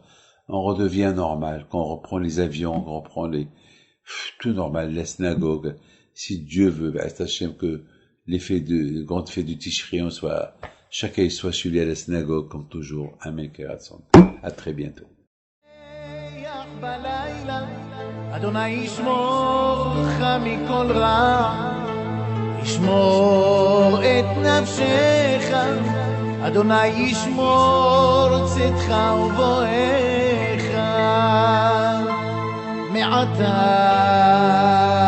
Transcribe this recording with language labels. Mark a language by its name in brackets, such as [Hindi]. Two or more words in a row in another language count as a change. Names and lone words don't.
[French] On redevient normal, quand on reprend les avions, qu'on reprend tout normal, la synagogue. Si Dieu veut, Hashem, que le grand fête du Tishri, chacun soit chez lui à la synagogue, comme toujours. [Hebrew] אמן, כרצון. [French] À très bientôt. [Hebrew] אדוני ישמור לך מכל רע, ישמור את נפשך, אדוני ישמור צאתך ובואך מעתה